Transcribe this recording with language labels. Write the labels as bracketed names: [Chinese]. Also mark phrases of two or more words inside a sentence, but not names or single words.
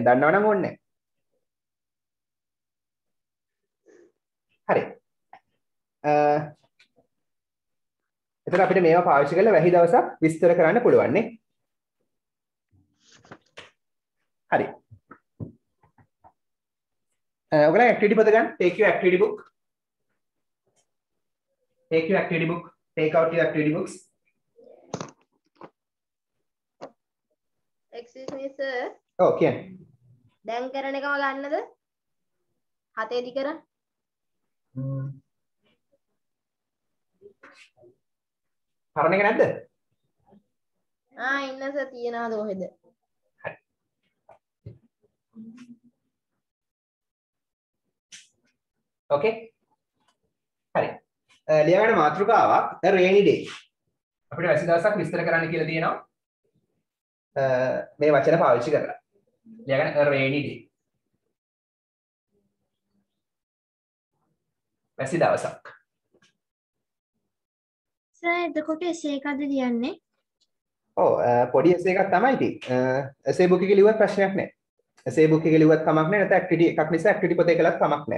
[Sinhala] දන්නවනම් ඕනේ නැහැ. හරි. එතන අපිට මේවා පාවිච්චි කරලා වැහි දවසක් විස්තර කරන්න පුළුවන් නේ. හරි. ඔයගොල්ලෝ ඇක්ටිවිටි පොත ගන්න. [English] Take your activity book. Take your activity book. Take out your activity books. Excuse me sir. [Sinhala] ඔව් කියන්නේ. දැන් කරන එකම ගන්නද? 7 දි කරා. පරණ එක නැද්ද? ඉන්න සර් තියනවාද කොහෙද? හරි. ඕකේ. හරි. ලියගන්න මාතෘකාවක් [English] a rainy day. [Sinhala] අපිට වැසි දවසක් විස්තර කරන්න කියලා තියෙනවා. මේ වචන පාවිච්චි කරලා. ලියගන්න [English] a rainy day. [Sinhala] වැසි දවසක්. සර් එතකොට essay එකක්ද ලියන්නේ? ඔව් පොඩි essay එකක් තමයි ඉතින්. [English] essay book [Sinhala] එකේ ලියුවත් ප්‍රශ්නයක් නැහැ. [English] essay book [Sinhala] එකේ ලියුවත් කමක් නැහැ. නැත්නම් activity එකක් නිසා activity පොතේ කළත් කමක් නැහැ.